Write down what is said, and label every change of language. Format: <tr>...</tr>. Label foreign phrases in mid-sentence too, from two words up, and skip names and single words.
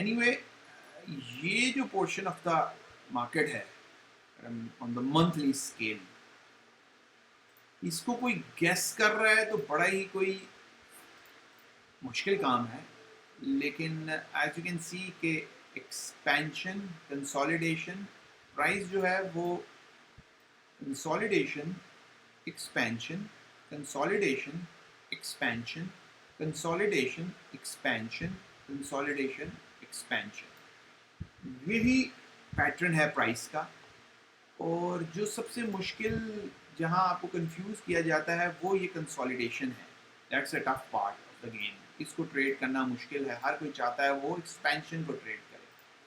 <hi>एनीवे ये जो</hi> <en>portion of the market</en> <hi>है</hi> <en>on the monthly scale</en> <hi>इसको कोई गेस कर रहा है तो बड़ा ही कोई मुश्किल काम है.</hi> <en>लेकिन as you can see के expansion consolidation price</en> <hi>जो है वो</hi> <en>consolidation, expansion, consolidation, expansion, consolidation, expansion, consolidation, expansion.</en> <hi>यही पैटर्न है प्राइस का. और जो सबसे मुश्किल जहां आपको कंफ्यूज किया जाता है वो ये कंसोलिडेशन है.</hi> <en>That's a tough part of the game.</en> <hi>इसको ट्रेड करना मुश्किल है. हर कोई चाहता है वो एक्सपेंशन को ट्रेड करे.</hi>